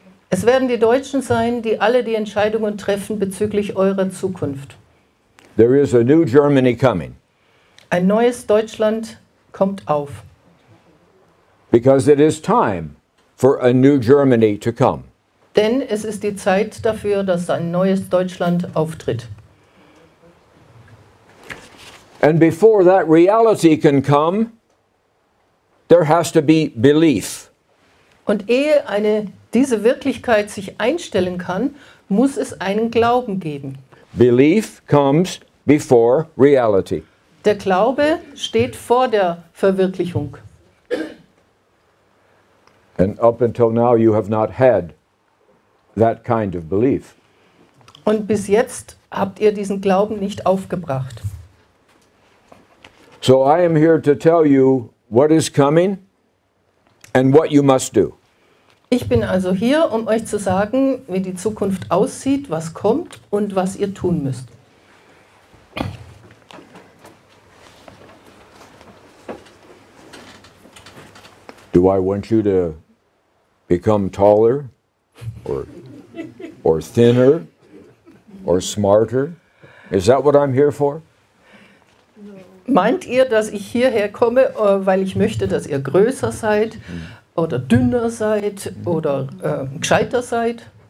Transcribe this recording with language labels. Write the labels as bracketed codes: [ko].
[de] Es werden die Deutschen sein, die alle die Entscheidungen treffen bezüglich eurer Zukunft. [en] There is a new Germany coming [de] Ein neues Deutschland kommt auf. [en] because it is time for a new Germany to come. [de] Denn es ist die Zeit dafür, dass ein neues Deutschland auftritt. [en] And before that reality can come, there has to be belief. [de] Und ehe diese Wirklichkeit sich einstellen kann, muss es einen Glauben geben. [en] Belief comes before reality. [de] Der Glaube steht vor der Verwirklichung. [en] And up until now, you have not had that kind of belief. [de] Und bis jetzt habt ihr diesen Glauben nicht aufgebracht. [en] So I am here to tell you what is coming and what you must do. [de] Ich bin also hier, um euch zu sagen, wie die Zukunft aussieht, was kommt und was ihr tun müsst. [en] Do I want you to become taller or thinner or smarter? Is that what I'm here for? [de] Meint ihr, dass ich hierher komme, weil ich möchte, dass ihr größer seid oder dünner seid oder gescheiter seid?